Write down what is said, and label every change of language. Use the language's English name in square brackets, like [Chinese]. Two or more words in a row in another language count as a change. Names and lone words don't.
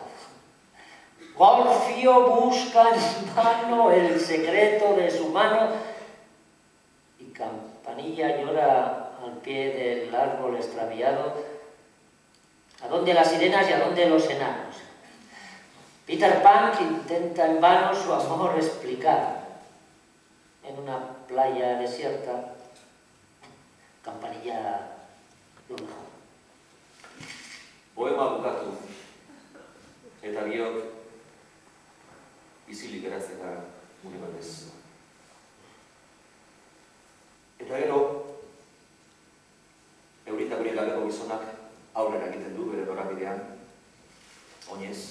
[Spanish] Golfio busca en vano el secreto de su mano y Campanilla llora al pie del árbol extraviado. ¿A dónde las sirenas y a dónde los enanos? Peter Pan intenta en vano su amor explicar. En una playa desierta, Campanilla lo dejó. [Basque] Poema bukatu, eta biok izilik geratzen gara gure batez. Eta gero, eurita gure gabeko gizonak aurrera egiten du bere norabidean, oinez.